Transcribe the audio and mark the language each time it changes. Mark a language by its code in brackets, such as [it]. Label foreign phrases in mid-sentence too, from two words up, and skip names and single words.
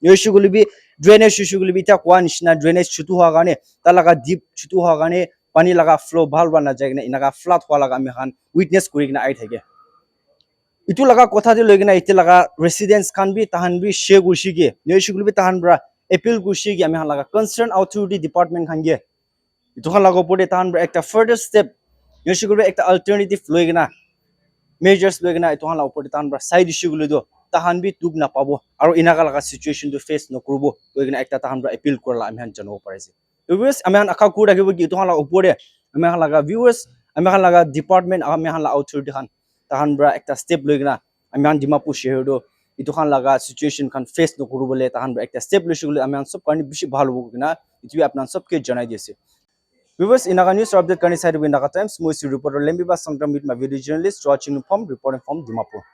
[nag] khan yesuguli bi [en] drainage issue [nag] guli bita kwa nishna drainage chutu hwa gane talaga deep chutu hwa gane pani laga flow bhal ba na jai na inaga flood hwa laga ami khan witness kuri kina ai thake itu laga kotha de loigina ite laga residents khan bi tahan bi share gushi ge neshi guli bi tahan bra appeal gushi ge ami khan laga [en] concerned authority department [nag] khan ge itu khan laga pore tahan bra ekta [en] further step [nag] neshi guli ekta alternative loigina measures loigina itu khan laga pore tahan bra [en] side issue [nag] guli do tahan bi tuk na pabo aro inaga laga situation to face no kurbo loigina ekta tahan bra appeal korla ami khan jano parise viewers ami khan akha ku rakhibo ki itu khan laga upore ami khan laga viewers ami khan laga department ami khan laga authority khan tahan bra ekta step loigina ami khan Dimapur shehor do itu khan laga situation khan face no kurubole tahan bra ekta step loishigule ami khan sob karni bishi bhal hobo kina itu bi apnan sob ke janai diase viewers inaga [en] news update [nag] karni side win naga times moi reporter lembi ba sangram [en] with my video journalist watching from reporting from Dimapur